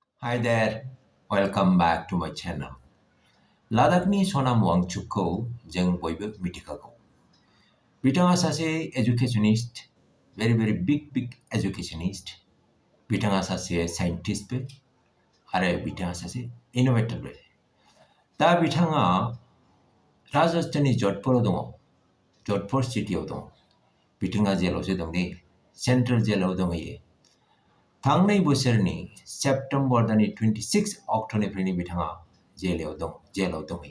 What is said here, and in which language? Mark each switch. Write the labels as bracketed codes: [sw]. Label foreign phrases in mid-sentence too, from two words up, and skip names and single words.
[en] Hi there, welcome back to my channel. [brx] Ladakhni Sonam Wangchukko जों बयबो मिथिखागौ. बिथाङा सासे educationist, [en] very big educationist. [brx] बिथाङा सासे scientistबो आरो बिथाङा सासे innovatorबो. दा बिथाङा राजस्थाननि जधपुराव दङ. जधपुर सिटियाव दङ. बिथाङा जेलावसो दं दे, सेन्ट्रेल जेलाव दंहैयो. थांनाय बोसोरनि सेप्टेम्बर दाननि 26 अक्ट'निफ्रायनो बिथाङा जेलाव दंहैयो.